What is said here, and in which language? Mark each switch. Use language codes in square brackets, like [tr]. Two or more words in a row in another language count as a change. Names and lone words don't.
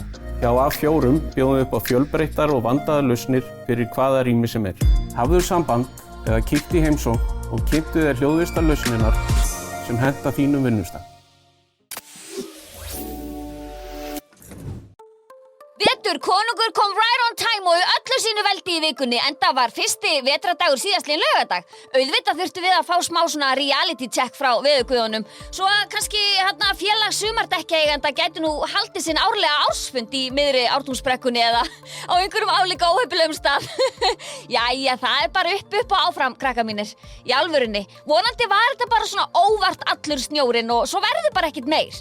[is] Hjá A4 bjóðum við upp á fjölbreyttar og vandaðar lausnir fyrir hvaða rými sem Hafðu samband eða kíktu í heimsókn og kynntu þér hljóðvistarlausnirnar sem henta þínum vinnustað. Konungur kom [en] right on time [is] og í öllu sínu veldi í vikunni, enda var fyrsti vetrardagur síðastliðinn laugardag. Auðvitað þurftu við að fá smá svona [en] reality check [is] frá veðurguðunum, svo að kannski félag sumardekkjaeigenda gæti nú haldið sinn árlega ársfund í miðri Ártúnsbrekkunni eða á einhverjum álíka óheppilegum stað. Jæja, það bara upp og áfram, krakkar mínir. Í alvörunni, vonandi var þetta bara svona óvart allur snjórinn og svo verður bara ekkert meir.